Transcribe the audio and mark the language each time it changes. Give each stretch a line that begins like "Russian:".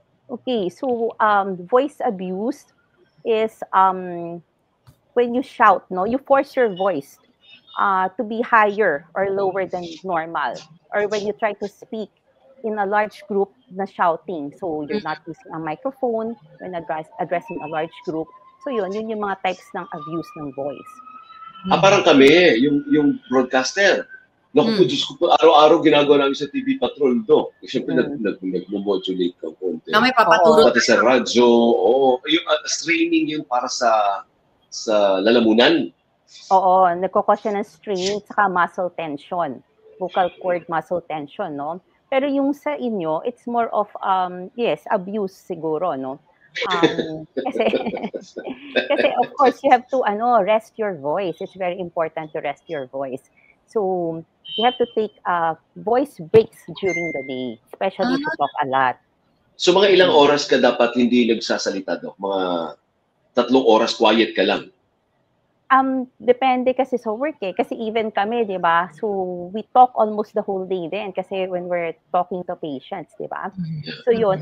English: Okay, so voice abuse is when you shout, no, you force your voice to be higher or lower than normal, or when you try to speak in a large group na shouting. So you're not using a microphone when addressing a large group.
Filipino: So yun yung mga types ng abuse ng voice. Parang kami, yung broadcaster. Naku po, Diyos ko po, araw-araw ginagawa namin sa TV Patrol, Doc. Siyempre, nag-modulate ka konti. Na may papaturo. Pati sa radyo, yung streaming yun para sa lalamunan. Oo, nagkukos siya ng strain saka muscle tension.
English: Vocal cord muscle tension, no?
Filipino: Pero yung sa inyo,
English: it's more of, yes, abuse siguro, no? Kasi of course, you have to rest your voice. It's very important to rest your voice. So, you have to take voice breaks during the day, especially to talk a lot.
Filipino: So, mga ilang oras ka dapat hindi nagsasalita, Doc? Mga 3 oras quiet ka lang? Depende kasi sa work eh.
English: Kasi even kami, di ba? So, we talk almost the whole day din kasi when we're talking to patients, di ba? So, yun.